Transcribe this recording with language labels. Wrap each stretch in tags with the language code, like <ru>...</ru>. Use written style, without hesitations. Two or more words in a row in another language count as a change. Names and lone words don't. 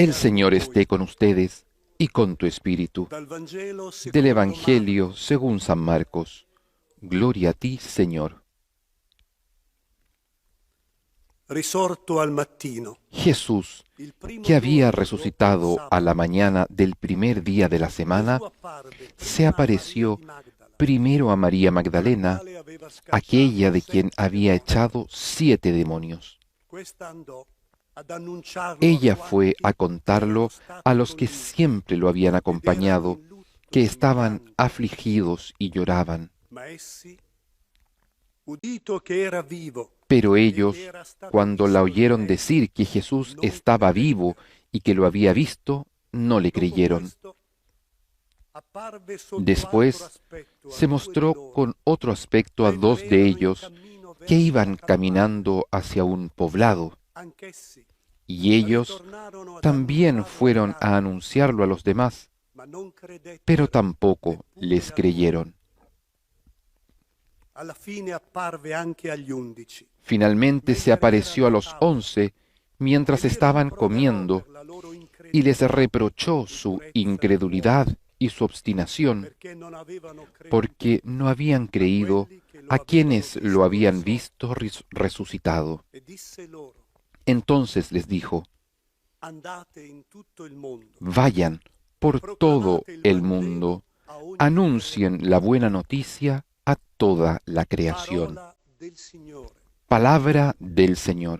<es>El Señor esté con ustedes y con tu espíritu.</es> <it>dal Vangelo</it> <es>Del</es> <it>secondo</it> <es>Evangelio según San Marcos. Gloria a ti, Señor.</es> <it>Risorto al mattino,</it> <es>Jesús,</es> <it>il primo</it> <es>que había</es> <it>giorno</it> <es>resucitado</es> <it>dopo il</it> <es>a la mañana del primer día de la semana,</es> <it>Gesù apparve</it> <es>se</es> <it>prima a</it> <es>apareció</es> <it>Maria di Magdala,</it> <es>primero a María Magdalena,</es> <it>la quale aveva scacciato</it> <es>aquella de quien 7 había</es> <it>demoni.</it> <es>echado 7 demonios.</es> <it>Questa andò ad annunciarlo</it> <es>Ella</es> <it>a</it> <es>fue a</es> <it>quanti</it> <es>contarlo</es> <it>erano stati</it> <es>a los que</es> <it>con lui</it> <es>siempre lo habían</es> <it>ed</it> <es>acompañado,</es> <it>erano in lutto</it> <es>que</es> <it>e</it> <es>estaban</es> <it>pianto.</it> <es>afligidos y lloraban.</es> <it>Ma essi, udito che era vivo,</it> <es>Pero</es> <it>ed</it> <es>ellos,</es> <it>era stato</it> <es>cuando la</es> <it>visto</it> <es>oyeron</es> <it>da lei,</it> <es>decir que Jesús</es> <it>non</it> <es>estaba</es> <it>credevano.</it> <es>vivo y que lo había visto, no le</es> <it>Dopo</it> <es>creyeron.</es> <it>questo, apparve sotto altro</it> <es>Después</es> <it>aspetto a</it> <es>se</es> <it>2</it> <es>mostró</es> <it>di loro,</it> <es>con otro aspecto a 2 de ellos que iban caminando hacia un poblado,</es> <it>Anch'essi</it> <es>y ellos</es> <it>ritornarono ad</it> <es>también</es> <it>annunciarlo</it> <es>fueron</es> <it>agli</it> <es>a anunciarlo a los demás,</es> <it>altri, ma non credettero</it> <es>pero tampoco</es> <it>neppure</it> <es>les</es> <it>a</it> <es>creyeron.</es> <it>Alla fine apparve anche agli 11.</it> <es>Finalmente se apareció a los 11 mientras</es> <it>E li</it> <es>estaban</es> <it>rimproverò</it> <es>comiendo</es> <it>per la loro</it> <es>y les</es> <it>incredulità,</it> <es>reprochó su incredulidad y su obstinación,</es> <it>perché non avevano creduto</it> <es>porque no habían creído</es> <it>quelli che lo</it> <es>a quienes</es> <it>avevano</it> <es>lo habían</es> <it>visto</it> <es>visto resucitado.</es> <it>e disse loro:</it> <es>Entonces les dijo:</es> <it>andate in tutto il mondo,</it> <es>vayan por todo el mundo,</es> <it>a ogni</it> <es>anuncien la buena noticia a toda la creación.</es> <it>parola del Signore.</it> <es>Palabra del Señor.</es>